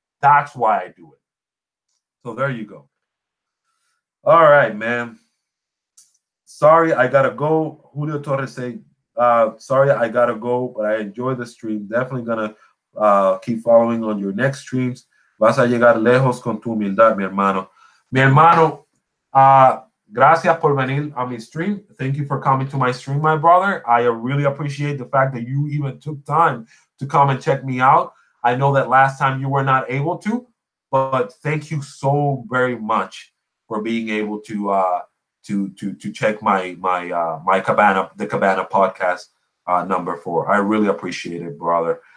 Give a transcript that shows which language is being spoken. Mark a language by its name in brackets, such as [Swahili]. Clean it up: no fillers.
[English] That's why I do it. So there you go. All right, man. Sorry, I gotta go. Julio Torres say, sorry, I gotta go, but I enjoy the stream. Definitely gonna keep following on your next streams. [Spanish] Vas a llegar lejos con tu humildad, mi hermano. Mi hermano, gracias por venir a mi stream. [English] Thank you for coming to my stream, my brother. I really appreciate the fact that you even took time to come and check me out. I know that last time you were not able to, but thank you so very much for being able to check my Cabana, the Cabana podcast number 4. I really appreciate it, brother.